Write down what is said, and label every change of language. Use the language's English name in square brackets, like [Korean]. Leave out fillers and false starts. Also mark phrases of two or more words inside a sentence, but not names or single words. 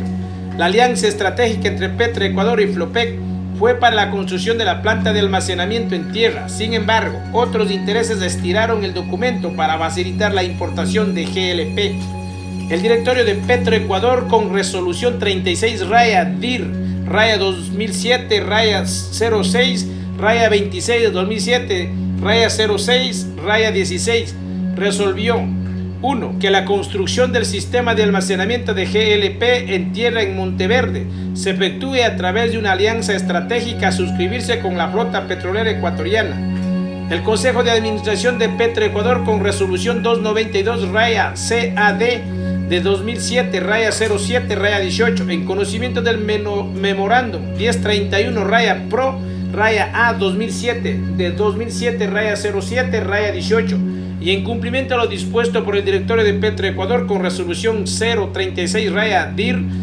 [Spanish] La alianza estratégica entre Petroecuador y FLOPEC fue para la construcción de la planta de almacenamiento en tierra. Sin embargo, otros intereses estiraron el documento para facilitar la importación de GLP. El directorio de Petroecuador, con resolución 36-DIR raya 2007 raya 06 raya 26 de 2007 raya 06 raya 16, resolvió: 1. Que la construcción del sistema de almacenamiento de GLP en tierra en Monteverde se efectúe a través de una alianza estratégica a suscribirse con la flota petrolera ecuatoriana. El Consejo de Administración de Petroecuador, con resolución 292 raya CAD de 2007 raya 07 raya 18, en conocimiento del memorándum 1031 raya Pro raya A 2007 de 2007 raya 07 raya 18, y en cumplimiento a lo dispuesto por el directorio de Petroecuador, con resolución 036 raya DIR